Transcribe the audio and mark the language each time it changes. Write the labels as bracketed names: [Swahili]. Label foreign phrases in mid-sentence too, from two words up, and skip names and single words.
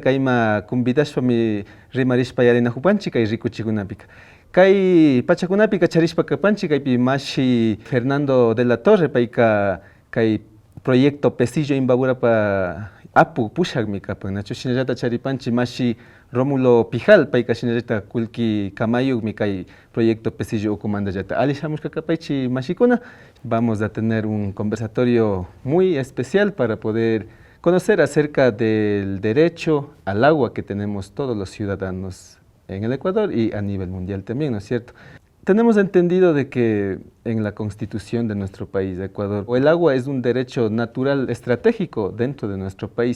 [Quechua] kayma convidashpami rimarishpa yarina hupanchi kay rikuchikunapika kay pachakunapi kacharishpa kapanchi kaypi mashi Fernando de la Torre payka kay proyecto Pesillo Imbaburapa apu pushakmi kapan nachu shinallata charipanchi mashi Rómulo Pijal payka shinallata kulki kamayukmi kay proyecto Pesillo ukumantallata ali shamushka paychi mashikuna [Spanish] vamos a tener un conversatorio muy especial para poder conocer acerca del derecho al agua que tenemos todos los ciudadanos en el Ecuador y a nivel mundial también, ¿no es cierto? Tenemos entendido de que en la constitución de nuestro país, Ecuador, el agua es un derecho natural estratégico dentro de nuestro país.